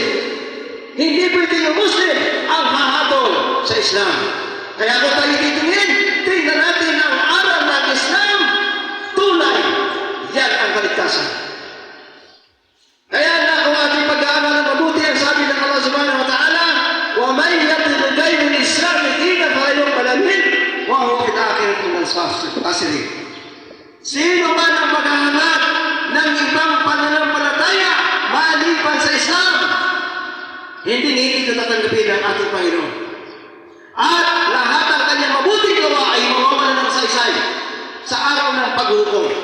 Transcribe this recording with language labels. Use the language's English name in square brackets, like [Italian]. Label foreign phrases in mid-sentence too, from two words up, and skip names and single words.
[Filipino] Hindi pwede yung Muslim ang hahatol sa Islam. Kaya kung tayo titingin, tingnan natin ang aral ng Islam, tunay. Yan ang kaligtasan. Kaya na kung ating pag-aaral ng mabuti, ang sabi ng Allah [Arabic] سبحانه وتعالى, وَمَنْ يَبْتَغِ غَيْرَ الْإِسْلَامِ دِينًا فَلَنْ يُقْبَلَ مِنْهُ وَهُوَ فِي الْآخِرَةِ مِنَ الْخَاسِرِينَ. [Filipino] Sino man ang maghahanap ng ibang pananampalataya maliban sa Islam, hindi ito tatanggapin ng ating Panginoon. At lahat ng kanyang mabuting gawa ay mawawala ng saysay sa araw ng paghukom.